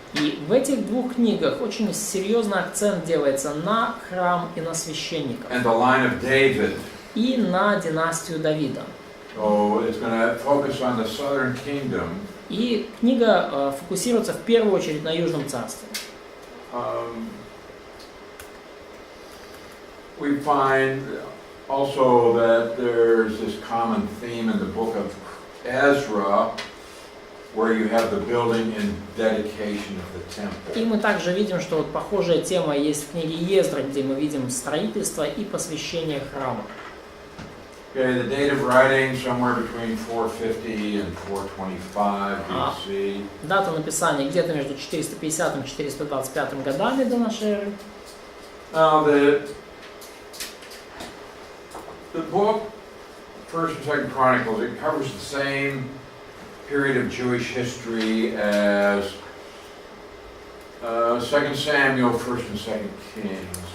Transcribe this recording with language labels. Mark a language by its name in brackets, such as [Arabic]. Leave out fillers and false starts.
[Russian] И в этих двух книгах очень серьезный акцент делается на храм и на священников. [English] And the line of David. [Russian] И на династию Давида. [English] So it's going to focus on the southern kingdom. [Russian] И книга фокусируется в первую очередь на Южном царстве. [English] We find also that there's this common theme in the book of Ezra, where you have the building and dedication of the temple. [Russian] И мы также видим, что вот похожая тема есть в книге Ездра, где мы видим строительство и посвящение храма. [English] Okay, the date of writing somewhere between 450 and 425 BC. [Russian] Дата написания где-то между 450 и 425 годами до нашей эры. [English] Now the book, 1st and 2nd Chronicles, it covers the same period of Jewish history as 2nd Samuel, 1st and 2nd Kings.